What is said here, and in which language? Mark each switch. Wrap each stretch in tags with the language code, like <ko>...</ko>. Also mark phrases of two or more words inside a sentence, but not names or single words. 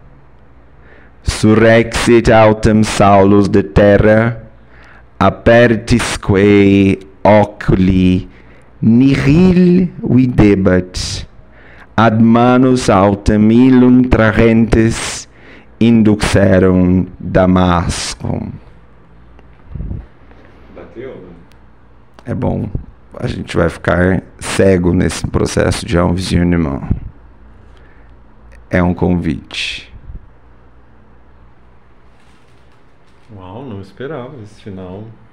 <la>Surrexit autem Saulus de terra, apertisque oculi nihil videbat, ad manus autem illum tragentes induxerum Damascum.</la> <pt>Bateu, né? É bom. a gente vai ficar cego nesse processo de envisionnement. É um convite. Uau, não esperava esse final.</pt>